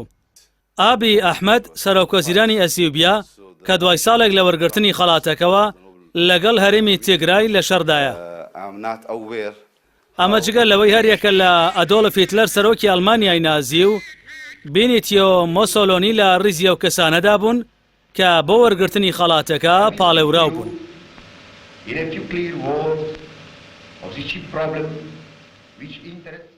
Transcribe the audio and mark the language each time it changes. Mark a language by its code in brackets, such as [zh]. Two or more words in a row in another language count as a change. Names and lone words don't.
[ckb] ئابی ئەحمەد سەرۆکوەزیرانی ئەسیوبیا کە دوای ساڵێک لە وەرگرتنی خەڵاتەکەەوە لەگەڵ هەرێمی تێگرای لە شەردایە. ئەمە جگە لەوەی هەریەکە لە ئەدۆڵف هیتلەر سەرۆکی ئەڵمانیای نازی و بینیتیۆ مۆسۆلۆنی لە ڕیزی ئەو کەسانەدا بوون کە بۆ وەرگرتنی خەڵاتەکە پاڵێوراو بوون. [en] In a few clear words of the chief problem which interests